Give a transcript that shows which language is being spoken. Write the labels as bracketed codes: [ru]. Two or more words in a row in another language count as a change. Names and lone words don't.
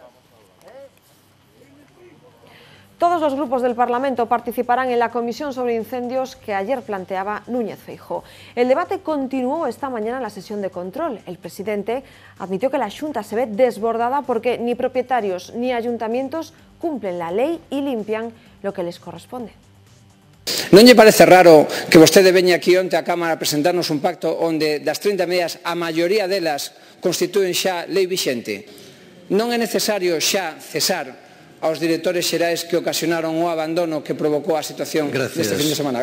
[es] Todos los grupos del Parlamento participarán en la comisión sobre incendios que ayer planteaba Núñez Feijóo. El debate continuó esta mañana en la sesión de control. El presidente admitió que la Xunta se ve desbordada porque ni propietarios ni ayuntamientos cumplen la [gl] lei e [es] limpian lo que les corresponde. [gl] Non lle parece raro que vostede veña aquí onte á Cámara a presentarnos un pacto onde das 30 medidas a maioría delas constitúen xa lei vixente? Non é necesario xa cesar aos directores xerais que ocasionaron o abandono que provocou a situación deste fin de semana.